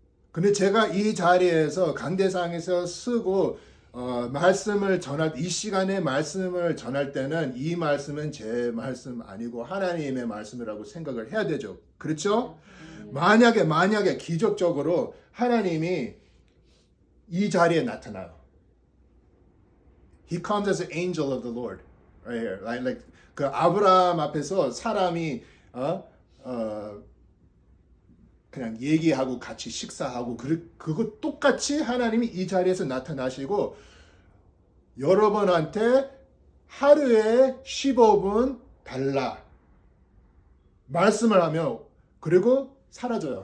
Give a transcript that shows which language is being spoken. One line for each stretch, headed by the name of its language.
Korean: 근데 제가 이 자리에서 강대상에서 쓰고 말씀을 이 시간에 말씀을 전할 때는 이 말씀은 제 말씀 아니고 하나님의 말씀이라고 생각을 해야 되죠. 그렇죠? 만약에 기적적으로 하나님이 이 자리에 나타나요.
English: He comes as an angel of the Lord, right here.
Korean: Like 그 아브라함 앞에서 사람이 그냥 얘기하고 같이 식사하고 그거 똑같이 하나님이 이 자리에서 나타나시고 여러분한테 하루에 15분 달라 말씀을 하며, 그리고 사라져요.